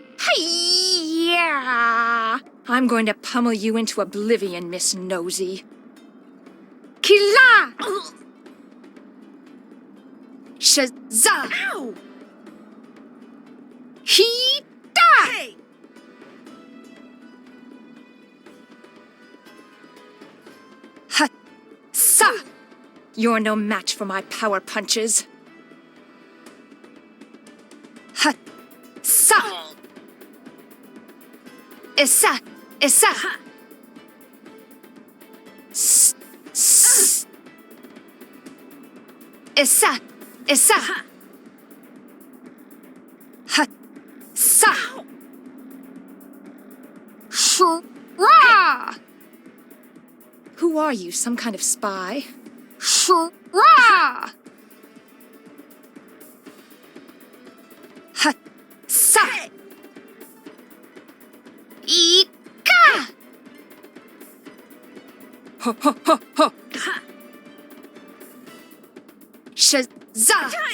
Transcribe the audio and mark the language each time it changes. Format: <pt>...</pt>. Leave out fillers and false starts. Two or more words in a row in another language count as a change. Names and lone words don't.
<en>Hi-ya! I'm going to pummel you into oblivion, Miss Nosy. Kila! Shazza! Ow! He-da! Hey! Ha-sa! You're no match for my power punches. Ha-sa! Issa! Issa! S-s! Issa! Issa! Ha-sa! Shra! Who are you, some kind of spy? Shra! Ha-sa! Ika! Ho ho ho ho! Shazza!</en>